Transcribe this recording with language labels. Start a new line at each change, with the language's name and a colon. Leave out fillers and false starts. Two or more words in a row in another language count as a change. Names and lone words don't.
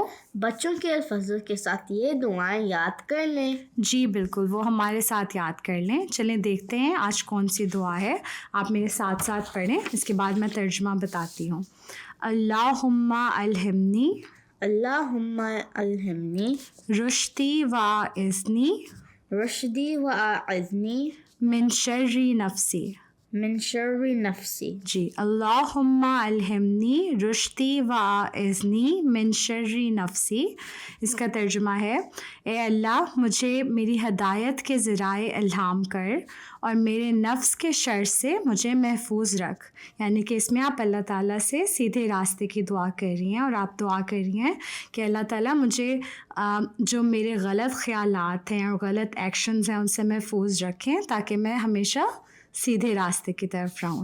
Urdu: بچوں کے الفضل کے ساتھ یہ دعائیں یاد کر لیں. جی بالکل، وہ ہمارے ساتھ یاد کر لیں. چلیں دیکھتے ہیں آج کون سی دعا ہے. آپ میرے ساتھ ساتھ پڑھیں، اس کے بعد میں ترجمہ بتاتی ہوں.
Arabic: اللہم الہمنی اللہم الہمنی رشدی و اذنی رشدی و اعذنی من شر نفسی. من شر نفسی. جی، اللہم الہمنی رشدی و اذنی من شر نفسی.
Urdu: اس کا ترجمہ ہے، اے اللہ مجھے میری ہدایت کے ذرائع الہام کر اور میرے نفس کے شر سے مجھے محفوظ رکھ. یعنی کہ اس میں آپ اللہ تعالیٰ سے سیدھے راستے کی دعا کر رہی ہیں، اور آپ دعا کر رہی ہیں کہ اللہ تعالیٰ مجھے جو میرے غلط خیالات ہیں اور غلط ایکشنز ہیں ان سے محفوظ رکھیں تاکہ میں ہمیشہ سیدھے راستے کی طرف رہوں.